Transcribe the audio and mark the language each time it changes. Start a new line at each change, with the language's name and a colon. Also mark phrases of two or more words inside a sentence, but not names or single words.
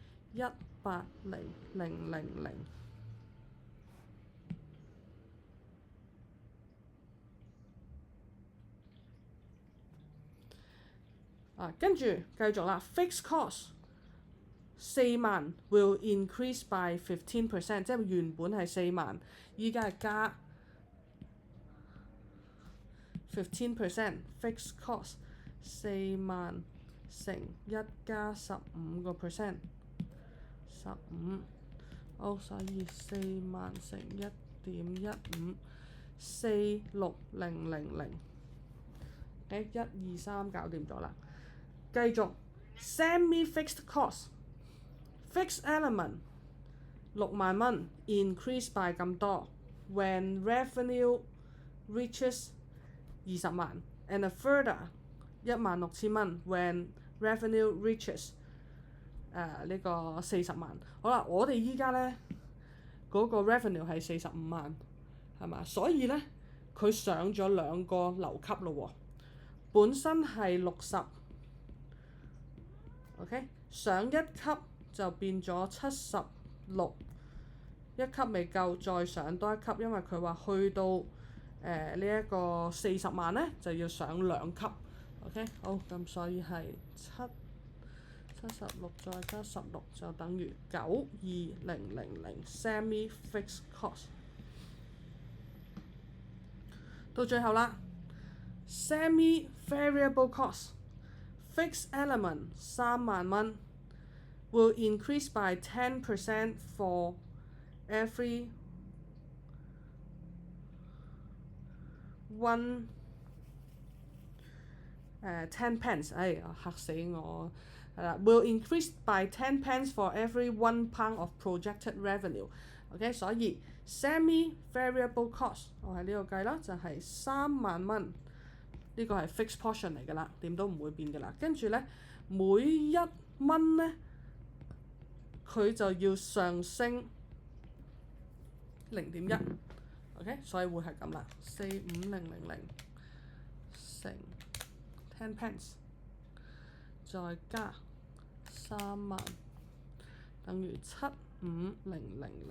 Cantonese: 跟住繼續啦
English: ，fixed cost 4萬 will increase by 15%，
Cantonese: 即係原本係4萬，依家係加15%。
English: fixed cost
Cantonese: 4萬乘1加15%，15。好，所以4萬乘1.15，46000。1、2、3搞掂咗啦。
English: 繼續 semi-fixed cost。fixed element 6 萬蚊 increase by 咁多 when revenue reaches 20萬 and a further 16,000蚊 when revenue reaches 呢個40萬。
Cantonese: 好啦，我哋依家咧嗰個 revenue 係45萬，係嘛？所以咧佢上咗2個樓級咯喎，本身係60。OK， 上一級就變咗76，一級未夠，再上多一級，因為佢話去到呢一個40萬咧就要上2級。OK， 好，咁所以係76再加16就等於92000 semi-fixed cost。到最後啦
English: ，semi-variable cost。fixed element 3 萬蚊 will increase by 10% for every 10 pence。
Cantonese: 嚇死我係啦
English: ，will increase by 10 pence for every 1 pound of projected revenue。OK， 所以 semi-variable cost
Cantonese: 我喺呢度計啦，就係3萬蚊。呢個係
English: fixed portion
Cantonese: 嚟㗎啦，點都唔會變㗎啦。跟住咧，每一蚊咧，佢就要上升0.1。OK， 所以會係咁啦，45000乘10 pence， 再加3萬，等於75000。